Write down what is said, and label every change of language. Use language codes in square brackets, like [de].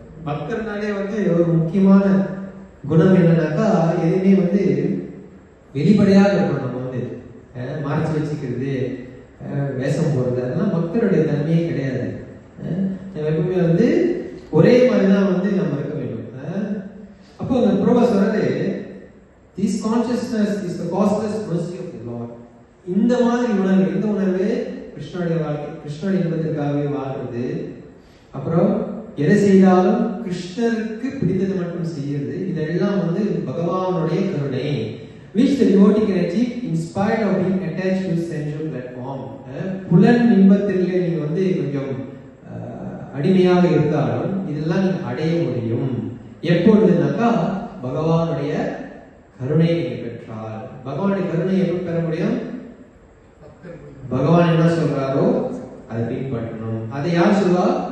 [ta] பக்தர்னாலே வந்து ஒரு முக்கியமான குணம் என்னன்னாக்கா எதுவுமே வந்து வெளிப்படையாக இருக்கணும். நம்ம வந்து மறைச்சு வச்சுக்கிறது, வேஷம் போடுறது, அதெல்லாம் பக்தருடைய தன்மையே கிடையாது. எப்பவுமே வந்து ஒரே மாதிரிதான் வந்து நம்ம இருக்க வேண்டும். அப்போ அந்த பிரபு சொல்றாரு, [en] this consciousness is the causeless mercy of the Lord. [ta] இந்த மாதிரி உணர்வு, இந்த உணர்வு கிருஷ்ணனுடைய வாழ்க்கை, கிருஷ்ணனுடைய இன்பத்திற்காகவே வாழ்றது. அப்புறம் எதை செய்தாலும் கிருஷ்ணருக்கு பிடித்தது மட்டும் செய்யறது, இதெல்லாம் வந்து பகவானுடைய கருணை. [en] which the devotee can achieve in spite of being attached to sensual platform. [ta] புலன் இன்பத்திலே நீங்க வந்து கொஞ்சம் அடிமையாக இருந்தாலும் இதெல்லாம் நீங்க அடைய முடியும். எப்பொழுதுனாக்கா பகவானுடைய கருணை நீங்க பெற்றால், பகவானுடைய கருணை எப்ப பெற முடியும்? பகவான் என்ன சொல்றாரோ அதை பின்பற்றணும். அதை யார் சொல்வா?